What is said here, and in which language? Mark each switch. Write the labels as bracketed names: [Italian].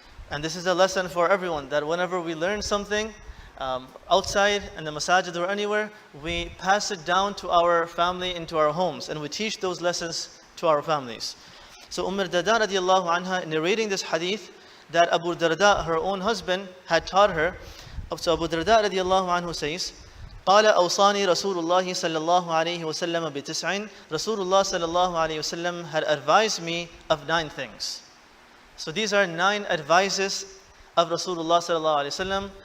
[English] And this is a lesson for everyone, that whenever we learn something outside in the masajid or anywhere, we pass it down to our family, into our homes, and we teach those lessons to our families. So Darda radiallahu anha narrating this hadith that Abu Darda, her own husband, had taught her. So Abu Darda radiallahu anhu says, [Arabic] قال أوصاني رسول الله صلى الله عليه وسلم بتسع. [English] Rasulullah sallallahu alayhi wasallam had advised me of 9 things. So these are 9 advices of Rasulullah sallallahu alayhi wasallam.